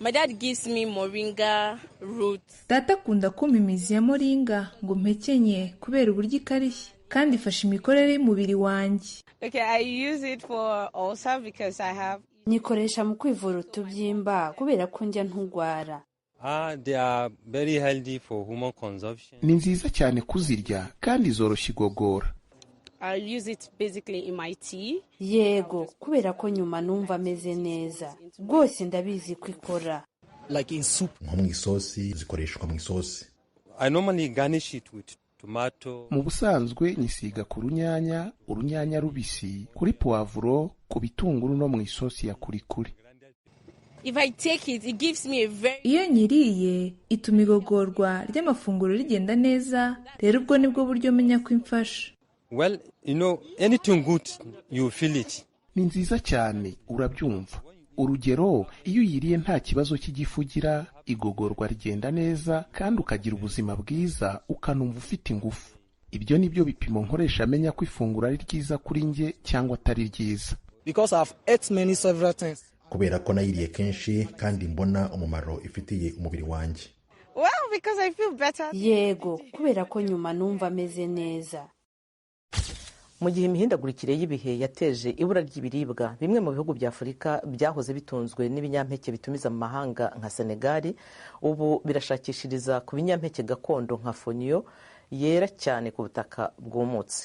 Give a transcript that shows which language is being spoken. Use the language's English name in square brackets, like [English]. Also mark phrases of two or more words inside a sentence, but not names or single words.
[Kinyarwanda] Data akunda kumpa imizi ya moringa ngo mpekenye kubera uburyo ikarishye kandi ifasha imikorere y'umubiri wanjye. nyikoresha mu kwivura utubyimba kubera ko njya ntugwara. [English] They are very healthy for human consumption. [Kinyarwanda] Ni nziza cyane kuzirya kandi zoroshya igogora. [English] I use it basically in my tea. [Kinyarwanda] Yego, kubera ko nyuma numva meze neza. Rwose ndabizi ko ikora. [English] Like in soup. [Kinyarwanda] Nko mu isosi, zikoreshwa mu isosi. [English] I normally garnish it with tomato. [Kinyarwanda] Mu busanzwe nyisiga ku urunyanya rubisi, kuri poivro, ku bitunguru no mu isosi ya kurikuri. [English] If I take it, it gives me a very... [Kinyarwanda] Iyo nyiriye ituma igogorwa ry'amafunguro rigenda neza, rero ubwo nibwo buryo menya ko imfasha. [English] Well, anything good, you feel it. [Kinyarwanda] Ni nziza cyane, urabyumva. Urugero, iyo uyiriye nta kibazo cy'igifu ugira, igogorwa rigenda neza kandi ukagira ubuzima bwiza, ukanumva ufite ingufu. Ibyo nibyo bipimo nkoresha amenya ko ifunguro ari ryiza kuri nge cyangwa atari ryiza. [English] Because I've ate many several times. [Kinyarwanda] Kubera ko nayiriye kenshi kandi mbona umumaro ifitiye umubiri wanjye. [English] Well, because I feel better. [Kinyarwanda] Yego, kubera ko nyuma numva meze neza. Mu gihe imihindagurikire y'ibihe yateje ibura ry'ibiribwa, bimwe mu bihugu bya Afrika byahoze bitunzwe n'ibinyampeke bitumiza mu mahanga nka Senegal, ubu birashakishiriza ku binyampeke gakondo nka fonio yera cyane ku butaka bwumutse.